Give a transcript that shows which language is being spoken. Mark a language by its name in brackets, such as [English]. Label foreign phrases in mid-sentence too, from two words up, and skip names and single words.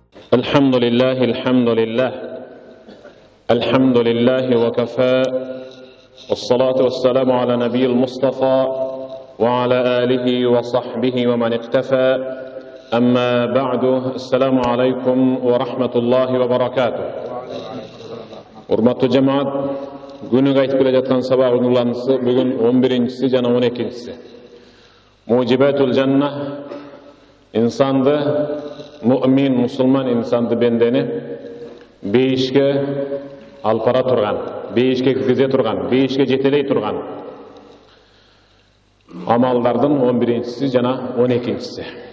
[Arabic] الحمد لله الحمد لله وكفى والصلاة والسلام على نبي المصطفى وعلى آله وصحبه ومن اقتفى أما بعد السلام عليكم ورحمة الله وبركاته. [Kyrgyz] Урматтуу жамаат, күнүгө айтып келе жаткан сабагын уланысы бүгүн 11-си жана 12-си. [Arabic] موجبات الجنة [Kyrgyz] инсанды, муъмин, мусулман инсанды бендени бейишке алып бара турган, бейишке киргизе турган, бейишке жетелей турган амалдардын 11-си жана 12-си.